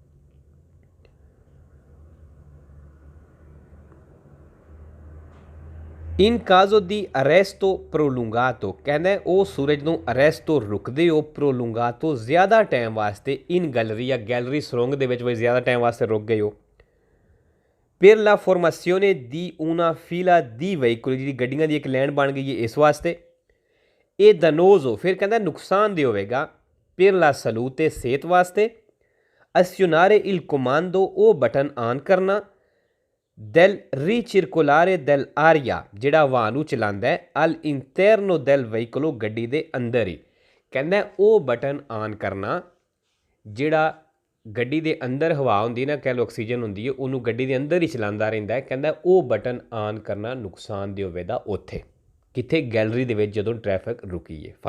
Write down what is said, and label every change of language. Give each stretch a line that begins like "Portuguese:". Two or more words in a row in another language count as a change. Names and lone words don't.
Italian: in caso di arresto prolungato,
Punjabi: ਕਹਿੰਦਾ ਉਹ ਸੂਰਜ ਨੂੰ ਅਰੈਸਟੋ ਰੁਕਦੇ ਹੋ ਪ੍ਰੋਲੁੰਗਾਟੋ ਜ਼ਿਆਦਾ ਟਾਈਮ ਵਾਸਤੇ
Italian: in galleria
Punjabi: ਜਾਂ ਗੈਲਰੀ ਸੁਰੰਗ ਦੇ ਵਿੱਚ ਵੀ ਜ਼ਿਆਦਾ ਟਾਈਮ ਵਾਸਤੇ ਰੁਕ ਗਏ ਹੋ।
Italian: per la formazione di una fila di veicoli,
Punjabi: ਜਿਹੜੀ ਗੱਡੀਆਂ ਦੀ ਇੱਕ ਲਾਈਨ ਬਣ ਗਈ ਹੈ ਇਸ ਵਾਸਤੇ। ਇਹ ਦਨੋਜ਼ੋ, ਫਿਰ ਕਹਿੰਦਾ ਨੁਕਸਾਨਦੇਹ ਹੋਵੇਗਾ
Italian: per la salute,
Punjabi: ਸਿਹਤ ਵਾਸਤੇ।
Italian: azionare il comando,
Punjabi: ਉਹ ਬਟਨ ਆਨ ਕਰਨਾ।
Italian: del ricircolare dell'aria,
Punjabi: ਜਿਹੜਾ ਹਵਾ ਨੂੰ ਚਲਾਉਂਦਾ ਹੈ
Italian: al interno del veicolo,
Punjabi: ਗੱਡੀ ਦੇ ਅੰਦਰ ਹੀ। ਕਹਿੰਦਾ ਉਹ ਬਟਨ ਆਨ ਕਰਨਾ ਜਿਹੜਾ ਗੱਡੀ ਦੇ ਅੰਦਰ ਹਵਾ ਹੁੰਦੀ ਨਾ, ਕਹਿ ਲਓ ਆਕਸੀਜਨ ਹੁੰਦੀ ਹੈ, ਉਹਨੂੰ ਗੱਡੀ ਦੇ ਅੰਦਰ ਹੀ ਚਲਾਉਂਦਾ ਰਹਿੰਦਾ ਹੈ। ਕਹਿੰਦਾ ਉਹ ਬਟਨ ਆਨ ਕਰਨਾ ਨੁਕਸਾਨਦੇਹ ਹੋਵੇਗਾ ਉੱਥੇ ਕਿੱਥੇ, ਗੈਲਰੀ ਦੇ ਵਿੱਚ ਜਦੋਂ ਟ੍ਰੈਫਿਕ ਰੁਕੀ ਹੈ।